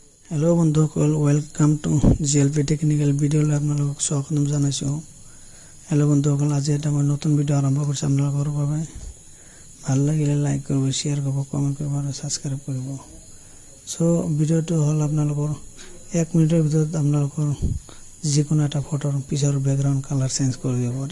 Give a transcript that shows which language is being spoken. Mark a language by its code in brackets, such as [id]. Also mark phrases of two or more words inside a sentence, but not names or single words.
[as] হেল' বন্ধুসকল [en] welcome to [as] জিএলপি টেকনিকেল ভিডিঅ' আপোনালোক স্বাগতম জনাইছো। হেল' বন্ধুসকল আজি এটা মই নতুন ভিডিও আৰম্ভ কৰিছো আপোনালোকৰ বাবে। ভাল লাগিলে লাইক কৰিব, শেয়াৰ কৰিব, কমেন্ট কৰিব আৰু সাবস্ক্ৰাইব কৰিব। সো ভিডিওটো হল আপোনালোকৰ 1 মিনিটৰ ভিতৰত আপোনালোকৰ যিকোনো এটা ফটোৰ পিছৰ ব্যাকগ্ৰাউন্ড কালাৰ চেঞ্জ কৰি দিব পাৰে।